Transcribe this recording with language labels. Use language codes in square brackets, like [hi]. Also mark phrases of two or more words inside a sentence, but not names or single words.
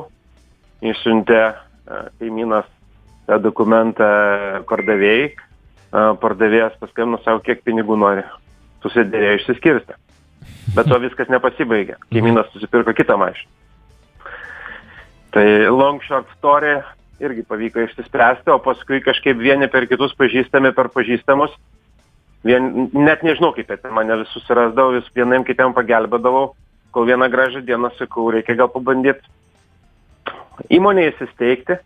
[lt] Išsiuntė kaimynas tą dokumentą pardavėjai. Pardavėjas paskambino, savo kiek pinigų nori. Susidėrėjo, išsiskirstė. Bet to viskas nepasibaigė. Kaimynas susipirko kitą mašiną. [en] Tai long short story. [lt] Irgi pavyko išsispręsti, o paskui kažkaip vieni per kitus pažįstami per pažįstamus. Net nežinau, kaip tai mane visus surasdavau, vis vienam kitiem pagelbėdavau, kol vieną gražią dieną sakau, reikia gal pabandyti įmonėje įsisteigti.